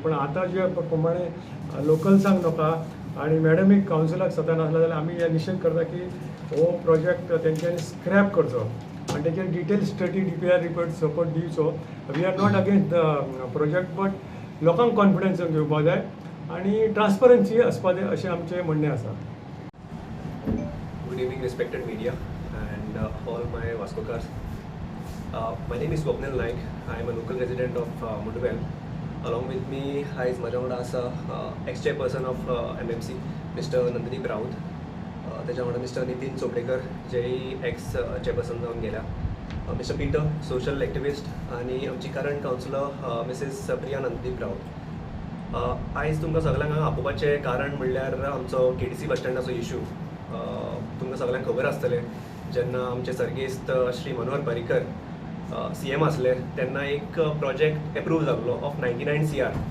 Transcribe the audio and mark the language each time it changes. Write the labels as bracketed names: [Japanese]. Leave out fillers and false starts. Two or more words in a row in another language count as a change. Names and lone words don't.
[Konkani] पूण आतां जे प्रमाणे लोकल्सांक नाका आनी मॅडमीक कावन्सिलाक स्वता नासला जाल्यार आमी हे निशेध करता की हो प्रोजेक्ट तेंच्यांनी स्क्रॅप करचो आनी तेचेर डिटेल स्टडी DPI रिपोर्ट सपोर्ट दिवचो. [English] we are not against the project [Konkani] बट लोकांक कॉन्फिडन्स घेवपाक जाय आनी ट्रान्सपरन्सी आसपाक जाय अशें आमचें म्हणणें आसा. [English] Good evening, respected media and all my Vascocars. My name is Swapnil Naik. I am a local resident of Mudvel. Along with me is [Konkani] माझ्या वांगडा आसा [English] ex-chairperson of MMC, Mr. Nandini Raut. [Konkani] त्याच्या वांगडा Mr. नितीन चोपडेकर, जेही ex-chairperson जावन गेल्या. मिस्टर पीटर, [English] social activist, [Konkani] आणि आमची करंट कावन्सिलर मिसेस प्रिया नंददीप रावत. आयज तुमकां सगळ्यांक हांगा आपोवपाचें कारण म्हणल्यार आमचो KTC बस स्टँडाचो इश्यू. तुमकां सगळ्यांक खबर आसतलें, जेन्ना आमचे सर्गेस्त श्री मनोहर पर्रीकर CM आसले तेन्ना एक प्रोजेक्ट एप्रूव जाल्लो ऑफ 99 CR.